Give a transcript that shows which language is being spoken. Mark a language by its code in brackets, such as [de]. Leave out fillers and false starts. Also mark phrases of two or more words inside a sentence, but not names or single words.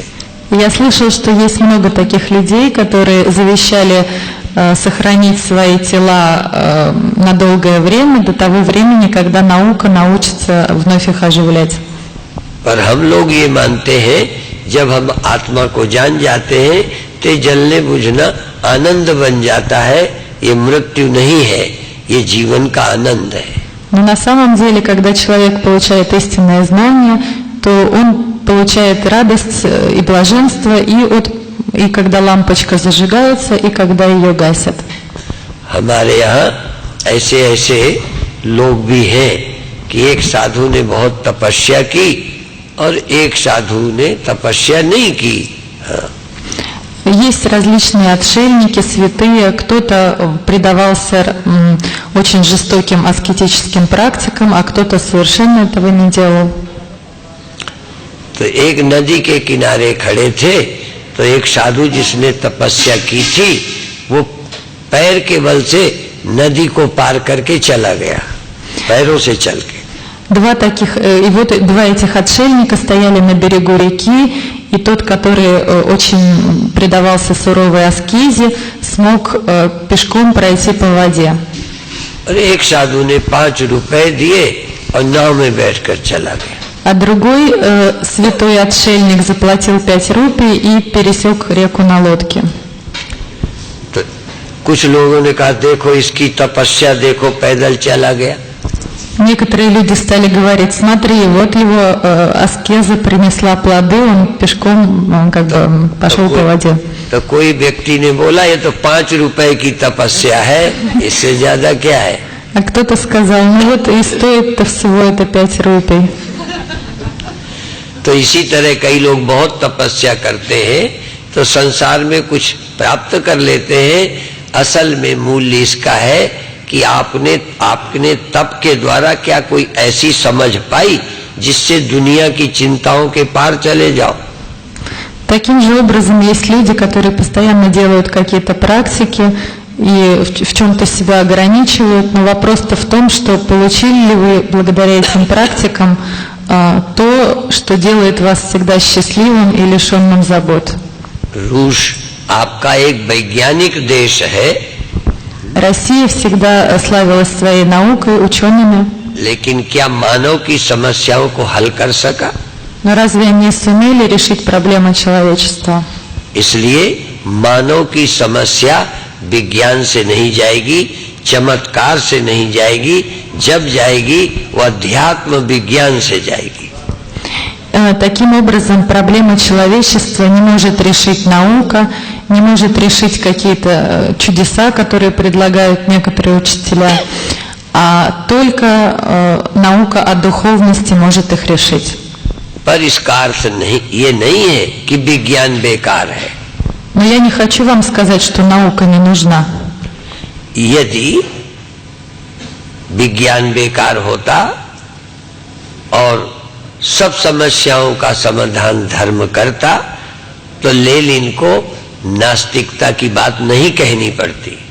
[ru] Я слышал, что есть много таких людей, которые завещали сохранить свои тела на долгое время, до того времени, когда наука научится вновь их оживлять. [hi] पर हम लोग ये मानते हैं जब हम आत्मा को जान जाते हैं तो जलने बुझना आनंद बन जाता है। ये मृत्यु नहीं है, ये जीवन का आनंद है। [ru] Но на самом деле, когда человек получает истинное знание, то он получает радость и блаженство, и когда лампочка зажигается, и когда ее гасят. [hi] हमारे यहाँ ऐसे ऐसे लोग भी हैं कि एक साधु ने बहुत तपस्या की और एक साधु ने तपस्या नहीं की। [ru] Есть различные отшельники, святые, кто-то предавался очень жестоким аскетическим практикам, а кто-то совершенно этого не делал. [hi] तो एक नदी के किनारे खड़े थे तो एक साधु जिसने तपस्या की थी वो पैर के बल से नदी को पार करके चला गया, पैरों से चल के। [ru] Два этих отшельника стояли на берегу реки, и тот, который очень предавался суровой аскезе, смог пешком пройти по воде. [hi] और एक साधु ने 5 रुपए दिए और नाव में बैठकर चला गया। [ru] А другой святой отшельник заплатил 5 рупий и пересек реку на лодке. [hi] तो कुछ लोगों ने कहा देखो इसकी तपस्या देखो, पैदल चला गया। [ru] Некоторые люди стали говорить: смотри, вот его аскеза принесла плоды, он пешком пошел по воде. [hi] तो कोई व्यक्ति ने बोला ये तो 5 रुपए की तपस्या है, इससे ज्यादा क्या है। [ru] А кто-то сказал: ну вот и стоит-то всего это 5 рупий. [hi] तो इसी तरह कई लोग बहुत तपस्या करते हैं तो संसार में कुछ प्राप्त कर लेते हैं। असल में मूल्य इसका है कि आपने तप के द्वारा क्या कोई ऐसी समझ पाई जिससे दुनिया की चिंताओं के पार चले जाओ। [ru] Таким же образом есть люди, которые постоянно делают какие-то практики и в чем-то себя ограничивают, но вопрос-то в том, что получили ли вы благодаря этим практикам то, что делает вас всегда счастливым и лишенным забот. [hi] रूस आपका एक वैज्ञानिक देश है, [ru] Россия всегда славилась своей наукой, учеными. [hi] लेकिन क्या मानव की समस्याओं को हल कर सका? [ru] Но разве они сумели решить проблемы человечества? [hi] इसलिए मानव की समस्या विज्ञान से नहीं जाएगी, चमत्कार से नहीं जाएगी, जब जाएगी वो अध्यात्म विज्ञान से जाएगी। [ru] Таким образом, проблемы человечества не может решить наука, не может решить какие-то чудеса, которые предлагают некоторые учителя, а только наука о духовности может их решить. [hi] पर इसका अर्थ नहीं, ये नहीं है कि विज्ञान बेकार है। [ru] Но я не хочу вам сказать, что наука не нужна. [hi] यदि विज्ञान बेकार होता और सब समस्याओं का समाधान धर्म करता तो लेनिन को नास्तिकता की बात नहीं कहनी पड़ती।